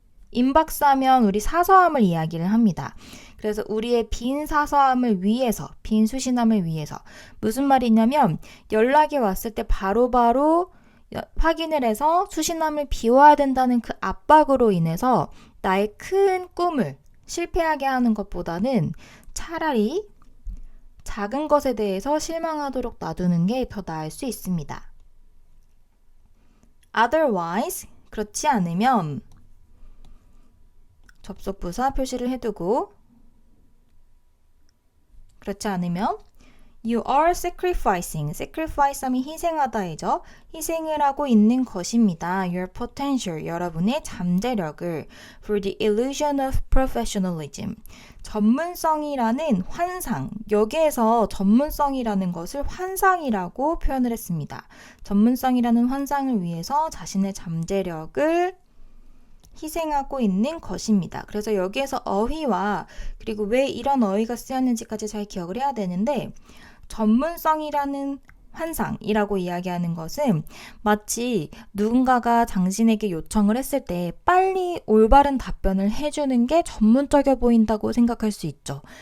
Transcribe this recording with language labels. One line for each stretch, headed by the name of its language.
Korean: 인박스 하면 우리 사서함을 이야기를 합니다. 그래서 우리의 빈 사서함을 위해서, 빈 수신함을 위해서 무슨 말이냐면 연락이 왔을 때 바로바로 확인을 해서 수신함을 비워야 된다는 그 압박으로 인해서 나의 큰 꿈을 실패하게 하는 것보다는 차라리 작은 것에 대해서 실망하도록 놔두는 게 더 나을 수 있습니다.
English: Otherwise,
Korean: 그렇지 않으면 접속부사 표시를 해두고 그렇지 않으면
English: You are sacrificing.
Korean: sacrifice 하면 희생하다이죠. 희생을 하고 있는 것입니다.
English: Your potential,
Korean: 여러분의 잠재력을
English: for the illusion of professionalism.
Korean: 전문성이라는 환상. 여기에서 전문성이라는 것을 환상이라고 표현을 했습니다. 전문성이라는 환상을 위해서 자신의 잠재력을 희생하고 있는 것입니다. 그래서 여기에서 어휘와 그리고 왜 이런 어휘가 쓰였는지까지 잘 기억을 해야 되는데 전문성이라는 환상이라고 이야기하는 것은 마치 누군가가 당신에게 요청을 했을 때 빨리 올바른 답변을 해주는 게 전문적이어 보인다고 생각할 수 있죠.